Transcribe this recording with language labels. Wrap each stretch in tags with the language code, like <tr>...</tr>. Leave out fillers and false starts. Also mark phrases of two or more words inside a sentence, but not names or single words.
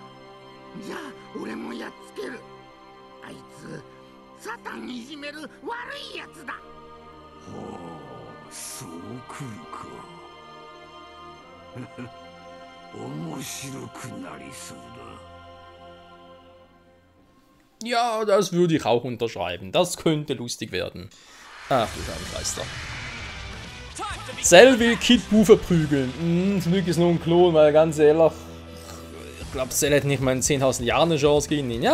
<ja>じゃあ俺もやっつける。あいつサタンいじめる悪いやつだ。はあ、そう来るか。面白くなりそうだ。</ja> <de>Ja, das würde ich auch unterschreiben. Das könnte lustig werden. Ach du Scheibenkleister. Cell will Kid Bu verprügeln. Zum Glück ist nur ein Klon, weil ganz ehrlich, ich glaube, Cell hätte nicht mal in 10.000 Jahren eine Chance gegen ihn.</de>